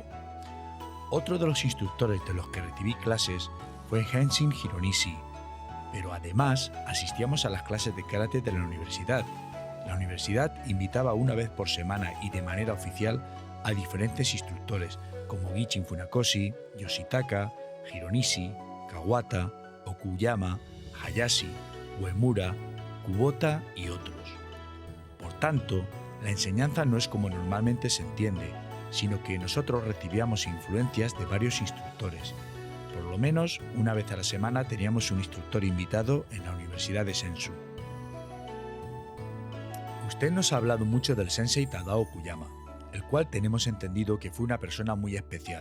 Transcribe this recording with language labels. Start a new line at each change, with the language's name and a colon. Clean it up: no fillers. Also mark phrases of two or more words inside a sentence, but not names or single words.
Spanish: Otro de los instructores de los que recibí clases fue Henshin Hironishi, pero además asistíamos a las clases de karate de la universidad. La universidad invitaba una vez por semana y de manera oficial a diferentes instructores como Gichin Funakoshi, Yoshitaka, Hironishi, Kawata, Okuyama, Hayashi, Uemura, Kubota y otros. Por tanto, la enseñanza no es como normalmente se entiende, sino que nosotros recibíamos influencias de varios instructores. Por lo menos una vez a la semana teníamos un instructor invitado en la Universidad de Sensu. Usted nos ha hablado mucho del Sensei Tadao Okuyama, el cual tenemos entendido que fue una persona muy especial.